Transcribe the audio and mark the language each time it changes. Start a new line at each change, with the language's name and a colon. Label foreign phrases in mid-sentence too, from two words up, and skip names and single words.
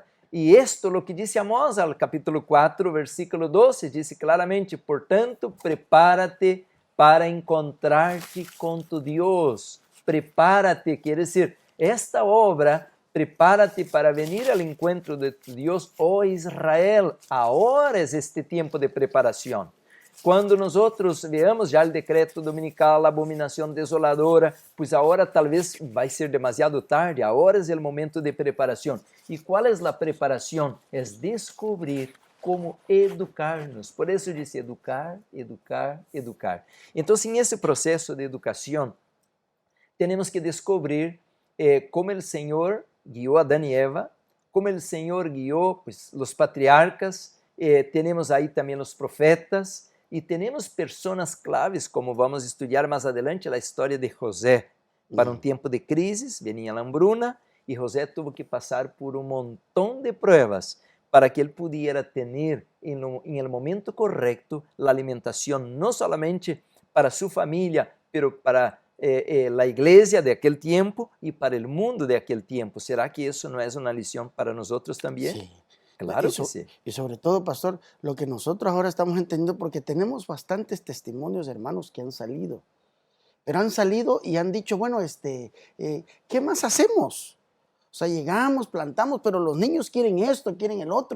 Spanish: Y esto, lo que dice Amós al capítulo 4, versículo 12, dice claramente, por tanto, prepárate para encontrarte con tu Dios. Prepárate, quiere decir, esta obra, prepárate para venir al encuentro de tu Dios, oh Israel. Ahora es este tiempo de preparación.
Portuguese: Quando
Spanish: nosotros veamos
Portuguese: já o decreto dominical, a abominação desoladora, pois agora talvez vai ser demasiado tarde, agora é o momento de preparação. E qual é a preparação? É descobrir como educar-nos. Por isso disse educar, educar, educar. Então, em esse processo de educação, temos que descobrir como o Senhor guiou Adão e Eva, como o Senhor guiou pues, os patriarcas, temos aí também os profetas, e temos pessoas claves, como vamos estudar mais adelante, a história de José. Para um tempo de crises,
Spanish: venia a hambruna,
Portuguese: e José
Spanish: tuvo que
Portuguese: passar por um montão de
Spanish: pruebas para que
Portuguese: ele pudiera ter, em
Spanish: el momento correcto,
Portuguese: a alimentação, não solamente para sua família, pero para a igreja de aquele tempo e para o mundo de aquele tempo. Será que isso não é uma lição para nós também?
Spanish: Sí. Claro que sí. Y sobre todo, pastor, lo que nosotros ahora estamos entendiendo, porque tenemos bastantes testimonios, hermanos, que han salido, pero han salido y han dicho, bueno, ¿qué más hacemos? O sea, llegamos, plantamos, pero los niños quieren esto, quieren el otro.